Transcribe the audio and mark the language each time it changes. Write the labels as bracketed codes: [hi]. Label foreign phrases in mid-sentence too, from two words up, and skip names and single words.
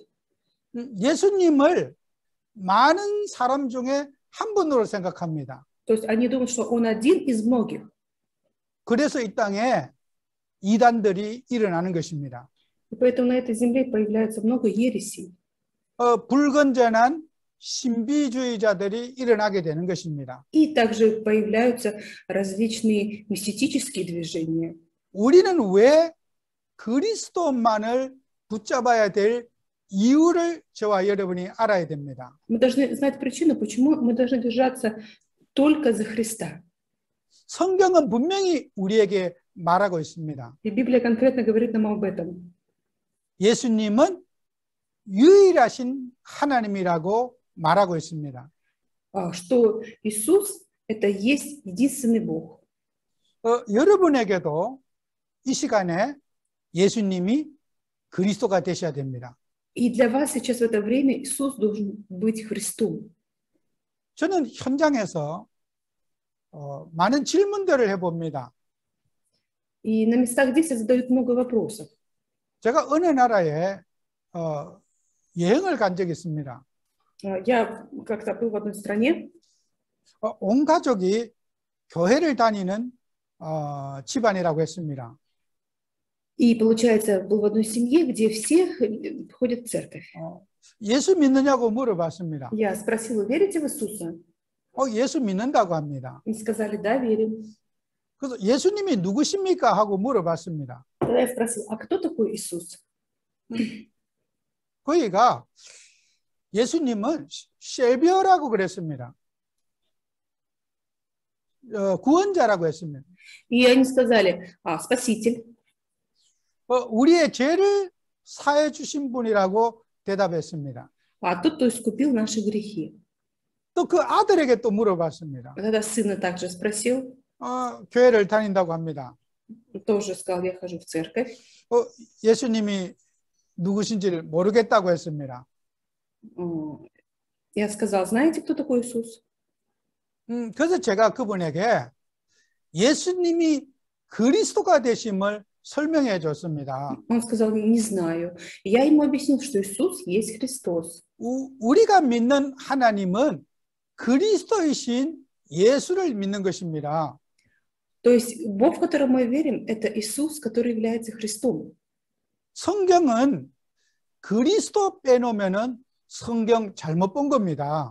[ko] 예수님을 많은 사람 중에 한 분으로 생각합니다. [ru] То есть они думают, что Он один из многих. [ko] 그래서 이 땅에 이단들이 일어나는 것입니다. [ru] И поэтому на этой земле появляется много ересей. [ko] 불건전한 신비주의자들이 일어나게 되는 것입니다. [ru] И также появляются различные мистические движения. [ko] 우리는 왜 그리스도만을 붙잡아야 될 이유를 저와 여러분이 알아야 됩니다. [ru] Мы должны знать причину, почему мы должны держаться только за Христа. [ko] 성경은 분명히 우리에게 말하고 있습니다. [ru] И Библия конкретно говорит нам об этом. [ko] 예수님은 유일하신 하나님이라고 말하고 있습니다. [ru] Что Иисус – это есть единственный Бог. [ko] 여러분에게도 이 시간에 예수님이 그리스도가 되셔야 됩니다. [ru] И для вас сейчас в это время Иисус должен быть Христом. [ko] 저는 현장에서 많은 질문들을 해봅니다. [ru] И на местах действия задают много вопросов. [ko] 제가 어느 나라에 여행을 간 적이 있습니다. [ru] Я как-то был в одной стране, [ko] 온 가족이 교회를 다니는 집안이라고 했습니다. [ru] и, получается, был в одной семье, где все ходят в церковь. [ko] 예수 믿느냐고 물어봤습니다. [ru] Я спросила, верите в Иисуса? [ko] 예수 믿는다고 합니다. [ru] И сказали, да, верим. [ko] 그래서 예수님이 누구십니까? 하고 물어봤습니다. [ru] Тогда я спросила, а кто такой Иисус? [ko] 그이가 예수님은 셰비어라고 그랬습니다. 구원자라고 했습니다. [ru] И они сказали, Спаситель. [ko] 우리의 죄를 사해 주신 분이라고 대답했습니다. [ru] А тот, кто искупил наши грехи. [ko] 또 그 아들에게 또 물어봤습니다. [ru] Тогда сына также спросил, [ko] 교회를 다닌다고 합니다. [ru] тоже сказал, я хожу в церковь. [ko] 예수님이 누구신지를 모르겠다고 했습니다. [ru] Я сказал, знаете, кто такой Иисус? [ko] 그래서 제가 그분에게 예수님이 그리스도가 되심을 설명해 줬습니다. [ru] Он сказал, не знаю. Я ему объяснил, что Иисус есть Христос. [ko] 우리가 믿는 하나님은 그리스도이신 예수를 믿는 것입니다. [ru] То есть Бог, в котором мы верим, это Иисус, который является Христом. [ko] 성경은 그리스도 빼놓으면은 성경 잘못 본 겁니다.